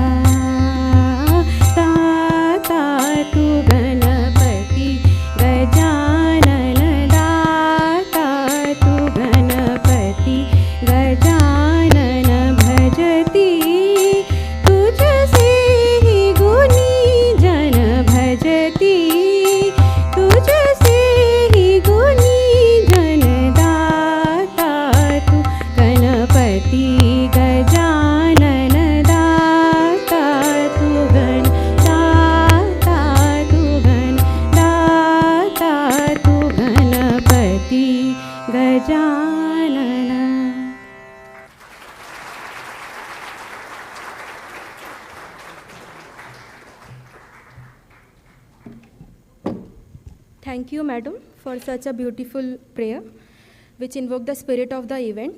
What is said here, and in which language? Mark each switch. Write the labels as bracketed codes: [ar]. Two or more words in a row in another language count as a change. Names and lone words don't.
[hi] दाता तू गणपति गजानन दाता तू गणपति गजानन भजती तुझसे ही गुनी जन भजती तुझसे ही गुनी जन दाता तू गणपति गजानन दाता तू गण दाता तू गण दाता तू गणपति गजानन [en] Thank you, madam, for such a beautiful prayer, which invoked the spirit of the event.